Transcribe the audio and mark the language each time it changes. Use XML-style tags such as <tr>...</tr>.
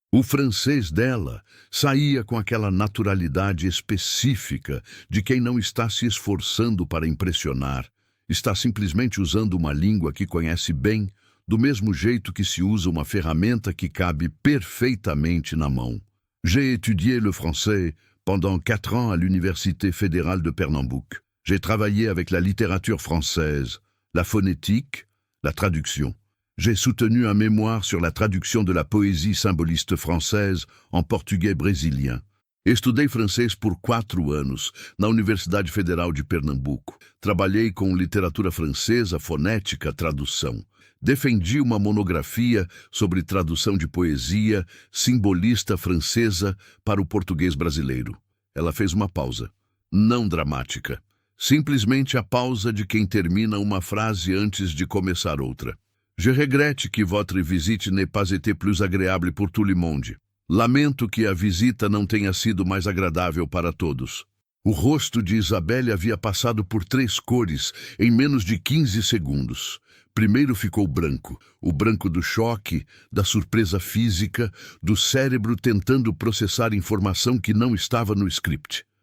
<pt>O francês dela saía com aquela naturalidade específica de quem não está se esforçando para impressionar. Está simplesmente usando uma língua que conhece bem, do mesmo jeito que se usa uma ferramenta que cabe perfeitamente na mão.</pt> <fr>J'ai étudié le français pendant 4 ans à l'Université fédérale de Pernambouc. J'ai travaillé avec la littérature française, la phonétique, la traduction. J'ai soutenu un mémoire sur la traduction de la poésie symboliste française en portugais brésilien.</fr> <pt>Estudei francês por 4 anos na Universidade Federal de Pernambuco. Trabalhei com literatura francesa, fonética, tradução. Defendi uma monografia sobre tradução de poesia simbolista francesa para o português brasileiro. Ela fez uma pausa, não dramática. Simplesmente a pausa de quem termina uma frase antes de começar outra.</pt> <fr>Je regrette que votre visite n'ait pas été plus agréable pour tout le monde.</fr> <pt>Lamento que a visita não tenha sido mais agradável para todos. O rosto de Isabelle havia passado por 3 cores em menos de 15 segundos. Primeiro ficou branco, o branco do choque, da surpresa física, do cérebro tentando processar informação que não estava no script.</pt>